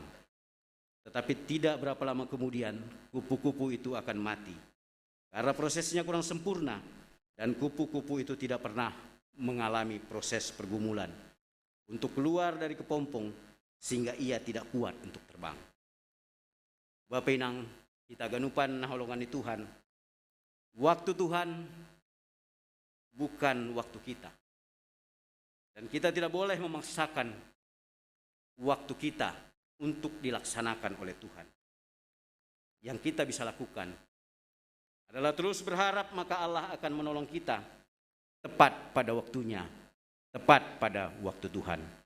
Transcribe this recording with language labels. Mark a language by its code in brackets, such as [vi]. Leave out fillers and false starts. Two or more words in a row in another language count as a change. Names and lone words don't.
[id] Tetapi tidak berapa lama kemudian kupu-kupu itu akan mati. Karena prosesnya kurang sempurna dan kupu-kupu itu tidak pernah mengalami proses pergumulan untuk keluar dari kepompong sehingga ia tidak kuat untuk terbang. [bts] Bapak Inang, kita ganupan naholongan di Tuhan. [id] Waktu Tuhan bukan waktu kita. Dan kita tidak boleh memaksakan waktu kita untuk dilaksanakan oleh Tuhan. Yang kita bisa lakukan adalah terus berharap maka Allah akan menolong kita tepat pada waktunya, tepat pada waktu Tuhan.